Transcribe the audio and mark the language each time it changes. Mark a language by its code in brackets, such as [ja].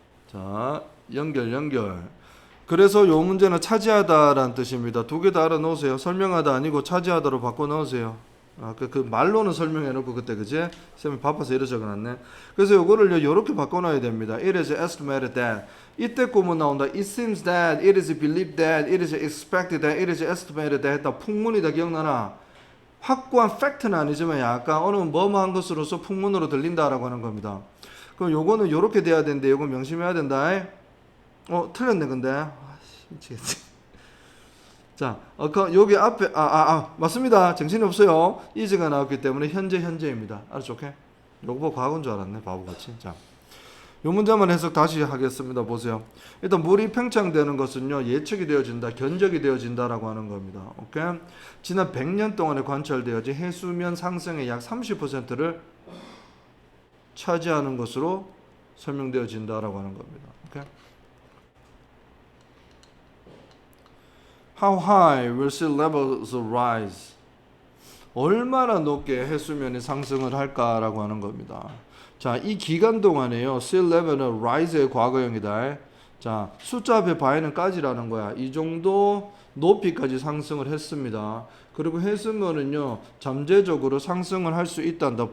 [ko] 자, 연결. 그래서 요 문제는 차지하다라는 뜻입니다. 두 개 다 알아 놓으세요. 설명하다 아니고 차지하다로 바꿔 넣으세요. 그 말로는 설명해 놓고 그때 그지? 쌤이 바빠서 이래 적어놨네. 그래서 요거를 요렇게 바꿔놔야 됩니다. [en] It is estimated that. 이때 구문 나온다. It seems that, it is believed that, it is expected that, it is estimated that 했다. [ko] 풍문이다. 기억나나? 확고한 팩트는 아니지만 약간 어느 뭐뭐한 것으로서 풍문으로 들린다라고 하는 겁니다. 그럼 요거는 요렇게 돼야 되는데 요거 명심해야 된다. 틀렸네 근데. 미치겠지. 자, 여기 앞에 맞습니다. 정신이 없어요. 이즈가 나왔기 때문에 현재입니다. 알았죠? 오케이? 요거 보고 과거인 줄 알았네. 바보같이. 자, 요 문제만 해석 다시 하겠습니다. 보세요. 일단 물이 팽창되는 것은요 예측이 되어진다, 견적이 되어진다라고 하는 겁니다. 오케이? 지난 100년 동안에 관찰되어진 해수면 상승의 약 30%를 차지하는 것으로 설명되어진다라고 하는 겁니다. 오케이? [en] How high will sea levels rise? [ko] 얼마나 높게 해수면이 상승을 할까라고 하는 겁니다. 자, 이 기간 동안에요. sea level은 rise의 과거형이다. 자, 숫자 앞에 바에는 까지라는 거야. 이 정도 높이까지 상승을 했습니다. 그리고 해수면은요 잠재적으로 상승을 할 수 있단다.